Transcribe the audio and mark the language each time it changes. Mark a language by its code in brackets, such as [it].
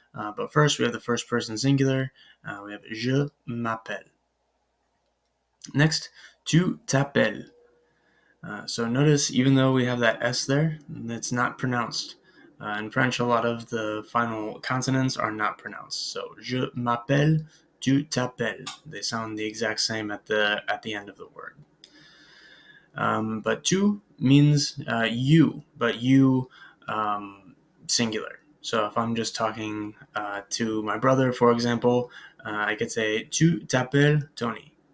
[en] But first, we have the first person singular. We have [fr] je m'appelle. [en] Next, [fr] tu t'appelles. [en] So notice, even though we have that S there, it's not pronounced. In French, a lot of the final consonants are not pronounced. So, [fr] je m'appelle, tu t'appelles. [en] They sound the exact same at the end of the word. But tu means you, but you singular. So if I'm just talking to my brother, for example, I could say [fr] tu t'appelles Tony.